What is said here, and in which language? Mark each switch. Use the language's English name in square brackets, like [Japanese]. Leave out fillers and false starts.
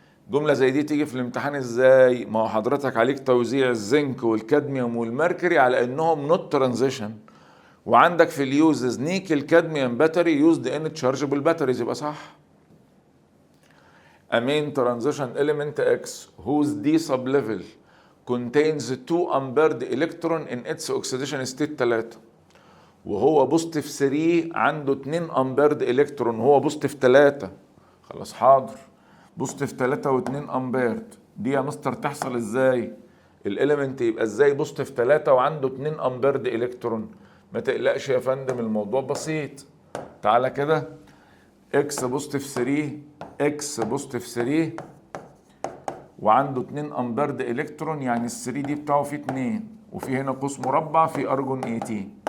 [Arabic] جملة زي دي تيجي في الامتحان ازاي؟ ما هو حضرتك عليك توزيع الزنك والكادميوم والمركري على انهم [English] not transition، [Arabic] وعندك في اليوزز نيكل كادميوم باتري [English] used in chargeable batteries، [Arabic] يبقى صح. [English] A main transition element X whose D sublevel contains 2 ampered electron in its oxidation state 3، [Arabic] وهو بوزيتيف 3 عنده 2 امبيرد الكترون وهو بوزيتيف 3. خلاص حاضر. بوزيتيف 3 و2 امبيرد دي يا مستر تحصل ازاي؟ الاليمنت يبقى ازاي بوزيتيف 3 وعنده 2 امبيرد الكترون؟ ما تقلقش يا فندم، الموضوع بسيط. تعالى كده، اكس بوزيتيف 3 اكس بوزيتيف 3 وعنده 2 امبيرد الكترون، يعني ال 3 دي بتاعه فيه 2، وفي هنا قوس مربع في ارجون 18.